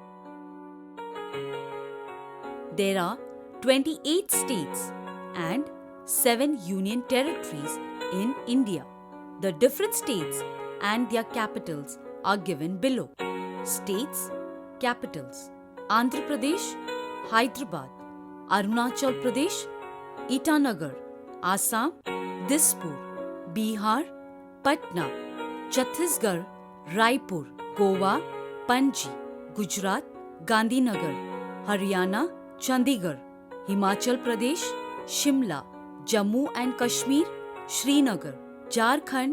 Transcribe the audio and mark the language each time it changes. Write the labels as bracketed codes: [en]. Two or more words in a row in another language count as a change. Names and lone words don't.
[en] There are 28 states and 7 union territories in India. The different states and their capitals are given below. States, capitals: Andhra Pradesh, Hyderabad; Arunachal Pradesh, Itanagar; Assam, Dispur; Bihar, Patna; Chhattisgarh, Raipur; Goa, Panji; Gujarat, Gandhinagar; Haryana, Chandigarh; Himachal Pradesh, Shimla; Jammu and Kashmir, Srinagar; Jharkhand,